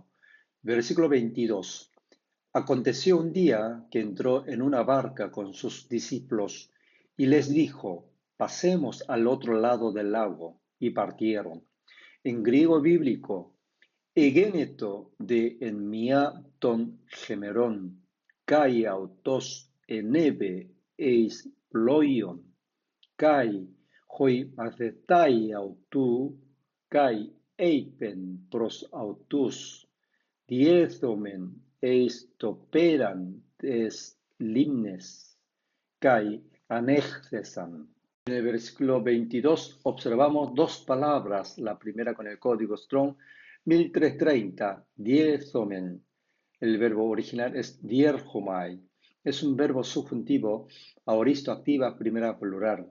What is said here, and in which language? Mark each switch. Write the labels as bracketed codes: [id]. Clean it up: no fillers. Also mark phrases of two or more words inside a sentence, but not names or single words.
[es] Versículo 22. Aconteció un día que entró en una barca con sus discípulos y les dijo, pasemos al otro lado del lago, y partieron. En griego bíblico, [el] ἐγένετο δὲ ἐν μιᾷ τῶν ἡμερῶν καὶ αὐτὸς ἐνέβη εἰς πλοῖον καὶ οἱ μαθηταὶ αὐτοῦ καὶ εἶπεν πρὸς αὐτούς διέλθωμεν εἰς τὸ πέραν τῆς λίμνης καὶ ἀνήχθησαν. [es] En el versículo 22 observamos dos palabras, la primera con el código Strong 1330, diethomen. El verbo original es dierhomai. Es un verbo subjuntivo aoristo activa primera plural.